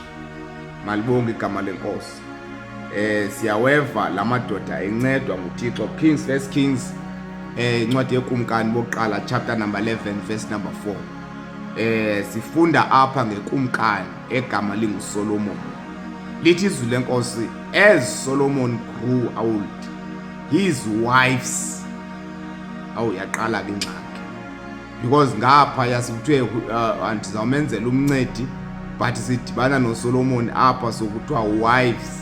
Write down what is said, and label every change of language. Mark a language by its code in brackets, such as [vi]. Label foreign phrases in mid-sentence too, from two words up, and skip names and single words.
[xh] Malibonke igama lenkosi. Siyaweva lamadoda encedwa nguThixo. [en] Kings, First Kings, [xh] incwadi yekumkani bokuqala [en] chapter number 11 verse number 4. [xh] Sifunda apha ngekumkani egama linguSolomon. Lithi izwi lenkosi, [en] as Solomon grew old, his wives [xh] yaqala ke ingxaki, because ngapha yasikuthiwe ndizawumenzela umncedi, but sidibana noSolomon apha sokuthiwa wives.